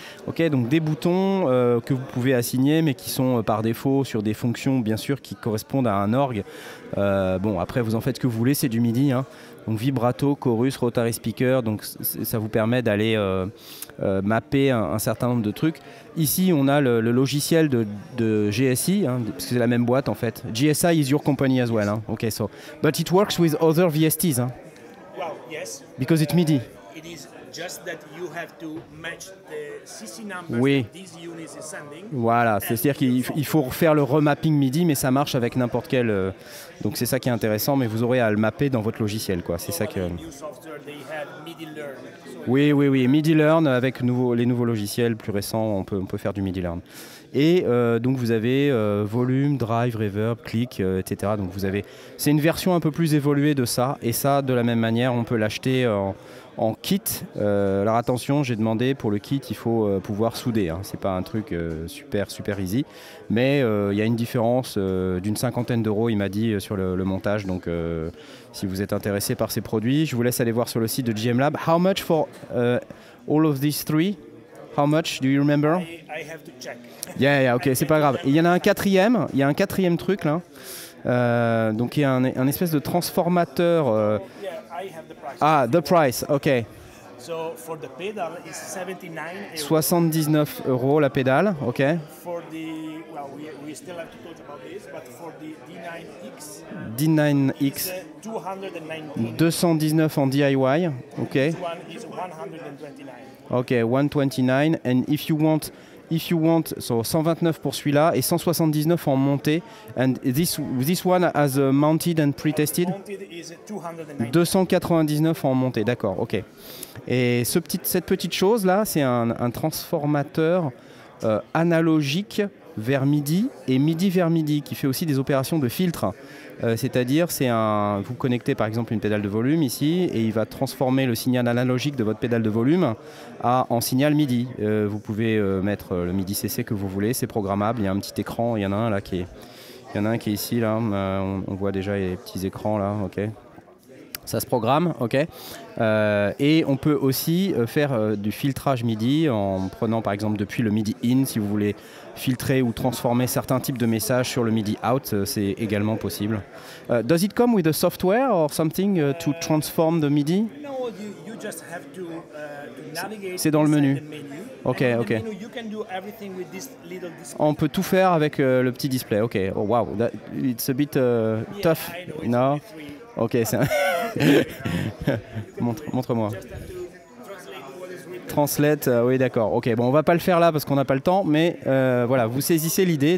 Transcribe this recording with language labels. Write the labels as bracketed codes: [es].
[fr] Ok, donc des boutons que vous pouvez assigner, mais qui sont par défaut sur des fonctions, bien sûr, qui correspondent à un orgue. Bon, après, vous en faites ce que vous voulez, c'est du MIDI. Hein. Donc vibrato, chorus, rotary speaker, donc ça vous permet d'aller mapper un certain nombre de trucs. Ici, on a le logiciel de GSI, hein, parce que c'est la même boîte en fait. [en] GSI is your company as well. Hein. Okay, so, but it works with other VSTs. Hein, Well, yes. because it's MIDI. It is just that you have to match the CC numbers [fr] Oui. [en] that this unit is sending. [fr] Voilà, c'est-à-dire qu'il faut faire le remapping MIDI, mais ça marche avec n'importe quel. Donc c'est ça qui est intéressant, mais vous aurez à le mapper dans votre logiciel, quoi. C'est ça que. [en] The new software they have MIDI Learn. So [fr] Oui, MIDI Learn avec les nouveaux logiciels plus récents, on peut faire du MIDI Learn. Et donc vous avez volume, drive, reverb, click, etc. Donc c'est une version un peu plus évoluée de ça, et ça de la même manière, on peut l'acheter en kit. Alors attention, j'ai demandé pour le kit, il faut pouvoir souder. Hein. C'est pas un truc super easy, mais il y a une différence d'une cinquantaine d'euros, il m'a dit, sur le montage. Donc si vous êtes intéressé par ces produits, je vous laisse aller voir sur le site de GM Lab. [en] How much for all of these three? How much do you remember? I have to check. [fr] Yeah, ok, c'est pas grave. Et il y en a un quatrième, il y a un quatrième truc là. Donc il y a un espèce de transformateur. [en] Yeah, I have the price. Ah, the price, ok. So for the pedal is 79 euros. [fr] 79 € la pédale, ok. [en] For the, well, we still have to talk about this, but for the D9X, D9X, it's 219. [fr] 219 en DIY, ok. [en] This one is 129. Ok, 129. And if you want, so [fr] 129 pour celui-là et 179 en montée. [en] And this one has mounted and pre-tested. Mounted is 290. [fr] 299 en montée, d'accord, ok. Et cette petite chose là, c'est un transformateur analogique vers MIDI et MIDI vers MIDI qui fait aussi des opérations de filtre. C'est-à-dire, vous connectez par exemple une pédale de volume ici et il va transformer le signal analogique de votre pédale de volume en signal MIDI. Vous pouvez mettre le MIDI CC que vous voulez, c'est programmable. Il y a un petit écran, il y en a un là qui est ici là. On voit déjà les petits écrans là, ok. Ça se programme, ok. Et on peut aussi faire du filtrage MIDI en prenant par exemple depuis le MIDI in, si vous voulez filtrer ou transformer certains types de messages sur le MIDI out, c'est également possible. [en] Does it come with a software or something to transform the MIDI? No, you just have to navigate. [fr] C'est dans le menu. [en] inside the menu. Ok, And in the ok. menu, you can do everything with this little display. [fr] On peut tout faire avec le petit display. [en] Ok. Oh wow, it's a bit tough. I know, it's No. only three. [fr] Ok, c'est un... Montre-moi. [en] Just have to translate what is written. [fr] Translate, oui d'accord. Ok, bon on va pas le faire là parce qu'on n'a pas le temps, mais voilà, vous saisissez l'idée.